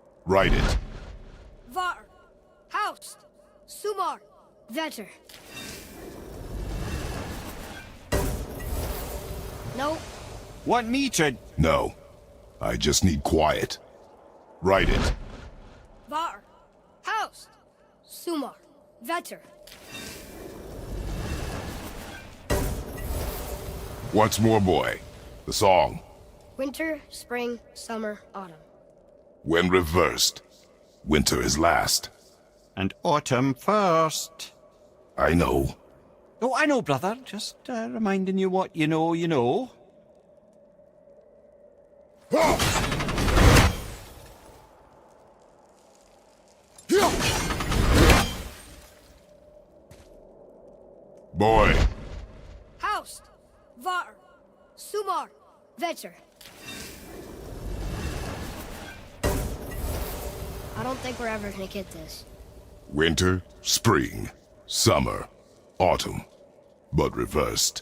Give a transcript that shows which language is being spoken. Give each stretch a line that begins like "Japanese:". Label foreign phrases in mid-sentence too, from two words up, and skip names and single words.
English: Write it.
Icelandic: Var. Haust. Sumar. Vetter.
English: No. Want me to... No. I just need quiet. Write it.
Icelandic: Var. Haust. Sumar. Vetter.
English: Once more, boy. The song. Winter, spring, summer, autumn. When reversed, winter is last. And autumn first. I know. Oh, I know, brother. Just reminding you what you know, you know. Boy.
Icelandic: Haust. Var. Sumar. Vetter.
English: I don't think we're ever gonna get this. Winter, spring, summer, autumn. But reversed.